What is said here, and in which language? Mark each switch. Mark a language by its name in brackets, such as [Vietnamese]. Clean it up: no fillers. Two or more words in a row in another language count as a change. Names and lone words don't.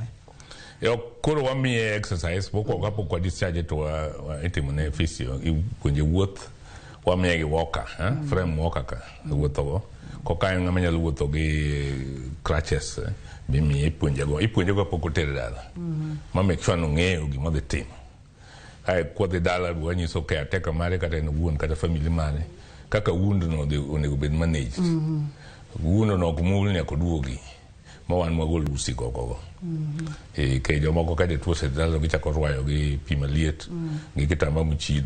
[Luo (Kenya and Tanzania)] Yo koro wamiye exercise boko kapo kwa discharge to itimo ne physio ipuonje wuoth wamiye gi [English] walker frame [Luo (Kenya and Tanzania)] walker ka wuotho go koka ng'ama nyalo wuotho gi crutches bimi ipuonje go poko tere dala ma [English] make sure [Luo (Kenya and Tanzania)] no ng'eyo gima dhi timo ai kodhi dala wanyiso ke ateka mare kata en wuon kata family mare kaka wound no onego bed managed wound no kumul ne koduogi ma wan magol usi gogo ke jomoko ka tuo sedalo gichako rwayo gi pi maliet gi kitamba muchido